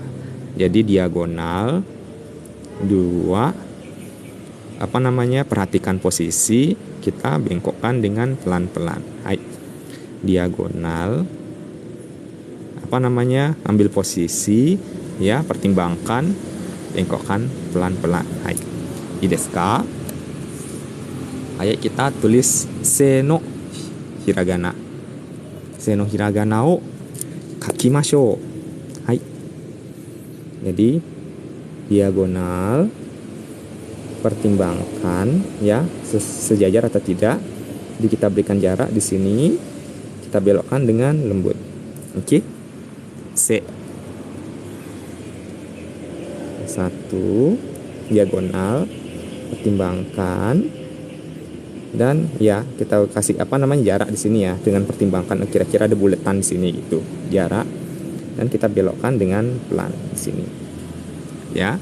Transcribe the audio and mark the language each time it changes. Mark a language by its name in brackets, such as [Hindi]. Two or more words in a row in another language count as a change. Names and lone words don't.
[Indonesian] Jadi diagonal 2 perhatikan posisi, kita bengkokkan dengan pelan-pelan. [Japanese] Hai. [Indonesian] Diagonal ambil posisi ya, pertimbangkan, bengkokkan pelan-pelan. [Japanese] Hai. いいですか? [Indonesian] Ayo kita tulis [Japanese] せのひらがな. せのひらがなを書きましょう. Hai. [Indonesian] Jadi diagonal, pertimbangkan ya sejajar atau tidak. Jadi kita berikan jarak di sini, kita belokkan dengan lembut. Oke. Se 1 diagonal, pertimbangkan, dan ya kita kasih jarak di sini ya, dengan pertimbangkan kira-kira ada buletan di sini gitu jarak, dan kita belokkan dengan pelan di sini ya.